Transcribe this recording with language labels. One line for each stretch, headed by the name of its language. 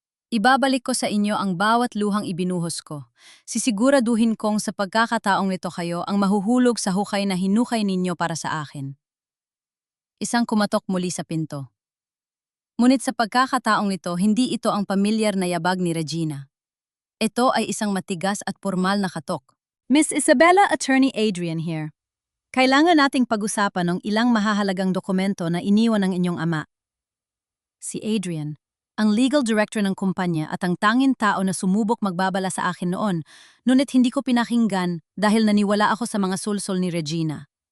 Filipino: Ibabalik ko sa inyo ang bawat luhang ibinuhos ko. Sisiguraduhin kong sa pagkakataong ito kayo ang mahuhulog sa hukay na hinukay ninyo para sa akin. Isang kumatok muli sa pinto. Ngunit sa pagkakataong ito, hindi ito ang pamilyar na yabag ni Regina. Ito ay isang matigas at formal na katok.
English: Miss Isabella, Attorney Adrian here.
Filipino: Kailangan nating pag-usapan ng ilang mahahalagang dokumento na iniwan ng inyong ama. Si Adrian, ang legal director ng kumpanya at ang tanging tao na sumubok magbabala sa akin noon, ngunit hindi ko pinakinggan dahil naniwala ako sa mga sulsol ni Regina.